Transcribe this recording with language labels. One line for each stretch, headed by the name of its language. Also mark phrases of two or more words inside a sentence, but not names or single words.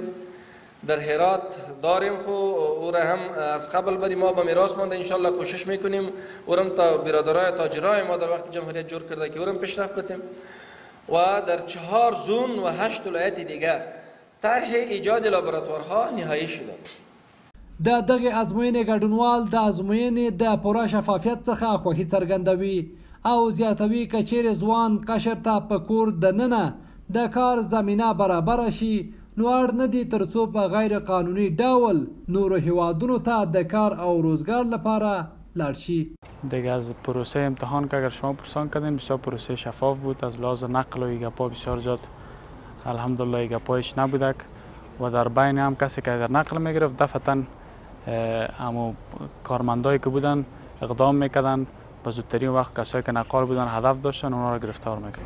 Persian: در هرات داریم، خو او را هم از قبل بری ما به میراث مانده، انشالله کوشش میکنیم او را تا برادرای تاجرای ما در وقت جمهوریت جور کرده که او را پیشرفت بدیم. و در 4 زون و 8 ولایت دیگه طرح ایجاد لابراتوارها نهایی شده.
Pashto: د دغې ازموینې ګډونوال د ازموینې د پوره شفافیت څخه خوښي څرګندوي او زیاتوي که چیرې ځوان قشر ته په کور دننه د کار زمینه برابره شي نو اړ نه دي تر څو په غیر قانوني ډول نورو هیوادونو ته د کار او روزگار لپاره لاړ شي.
Persian: دیگه از پروسه امتحان که اگر شما پرسان کردین بسیار پروسه شفاف بود، از لحاظ نقل و ایگپا بسیار زیاد الحمدلله ایگپایش نبودک و در بین هم کسی که اگر نقل میگرفت دفعتا همو کارمندایی که بودن اقدام میکردن به زودترین وقت کسایی که نقال بودن هدف داشتن اونا را گرفتار میکردن.